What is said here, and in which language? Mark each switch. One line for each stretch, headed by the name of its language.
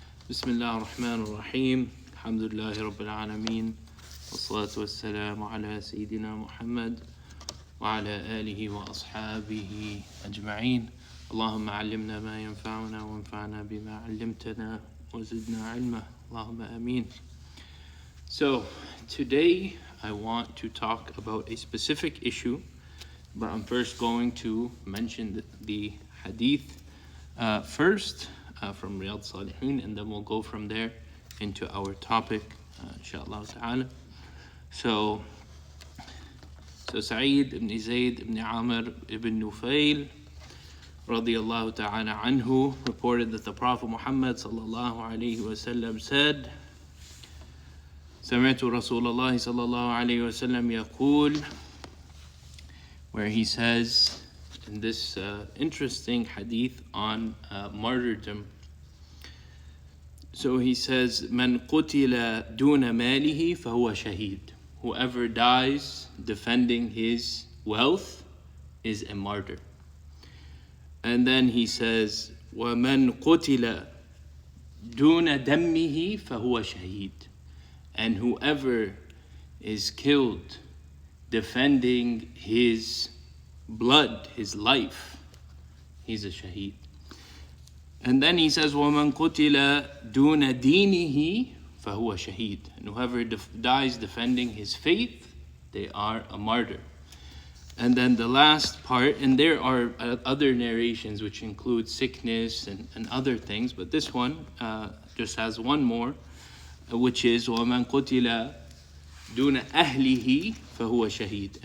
Arabic: بسم الله الرحمن الرحيم الحمد لله رب العالمين والصلاة والسلام على سيدنا محمد وعلى آله وأصحابه أجمعين اللهم علمنا ما ينفعنا وانفعنا بما علمتنا وزدنا علما اللهم آمين.
English: So today I want to talk about a specific issue, but I'm first going to mention the hadith first from Riyadh Salihin, and then we'll go from there into our topic, inshallah ta'ala. So Sa'id ibn Zayd ibn Amr ibn Nufayl radiyallahu ta'ala anhu reported that the Prophet Muhammad sallallahu alayhi wasallam said,
Arabic: سمعت رسول الله صلى الله عليه وسلم يقول,
English: where he says in this interesting hadith on martyrdom. So he says,
Arabic: من قتل دون ماله فهو شهيد.
English: Whoever dies defending his wealth is a martyr. And then he says,
Arabic: ومن قتل دون دمه فهو شهيد.
English: And whoever is killed defending his blood, his life, he's a shaheed. And then he says,
Arabic: وَمَنْ قُتِلَ دُونَ دِينِهِ فَهُوَ شَهِيد.
English: And whoever dies defending his faith, they are a martyr. And then the last part, and there are other narrations which include sickness and other things, but this one just has one more, which is
Arabic: وَمَنْ قُتِلَ دُونَ أَهْلِهِ فَهُوَ شَهِيد.